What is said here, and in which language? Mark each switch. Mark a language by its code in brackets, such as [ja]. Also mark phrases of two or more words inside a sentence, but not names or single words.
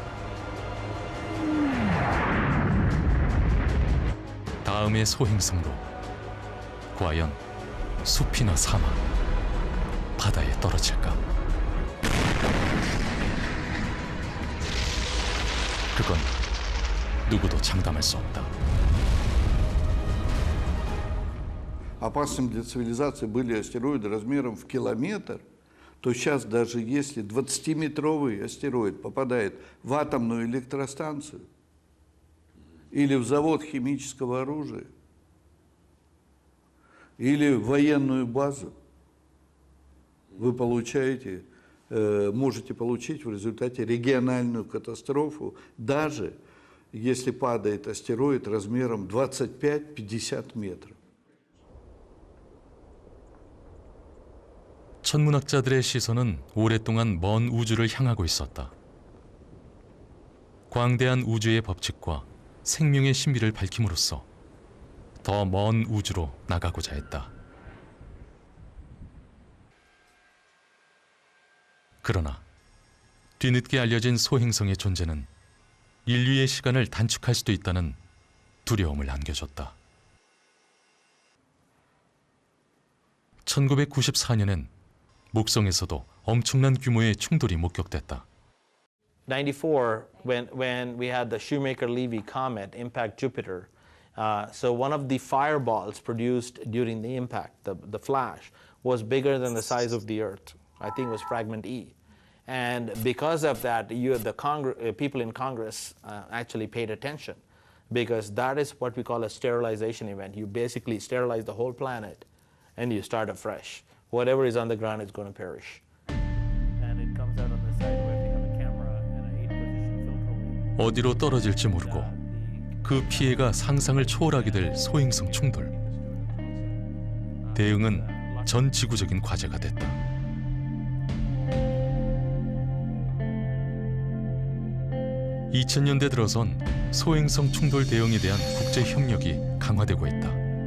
[ko] 다음의 소행성도 과연 숲이나 사막, 바다에 떨어질까? 그건 누구도 장담할 수 없다. [ru] Опасным для цивилизации были астероиды размером в километр, то сейчас даже если 20-метровый астероид попадает в атомную электростанцию или в завод химического оружия, или в военную базу, вы можете получить в результате региональную катастрофу, даже если падает астероид размером 25-50 метров. [ko] 천문학자들의 시선은 오랫동안 먼 우주를 향하고 있었다. 광대한 우주의 법칙과 생명의 신비를 밝힘으로써 더 먼 우주로 나가고자 했다. 그러나 뒤늦게 알려진 소행성의 존재는 인류의 시간을 단축할 수도 있다는 두려움을 안겨줬다. 1994년엔 목성에서도 엄청난 규모의 충돌이 목격됐다. [en] 94, when we had the Shoemaker-Levy comet impact Jupiter, so one of the fireballs produced during the impact, the flash, was bigger than the size of the Earth. I think it was fragment E. And because of that, the people in Congress actually paid attention, because that is what we call a sterilization event. You basically sterilize the whole planet and you start afresh. Whatever is on the ground is going to perish. And it comes out on the side where we have a camera and an 8-position filter wave. [ko] 어디로 떨어질지 모르고 그 피해가 상상을 초월하게 될 소행성 충돌. 대응은 전 지구적인 과제가 됐다. (2000년대) 들어선 소행성 충돌 대응에 대한 국제 협력이 강화되고 있다.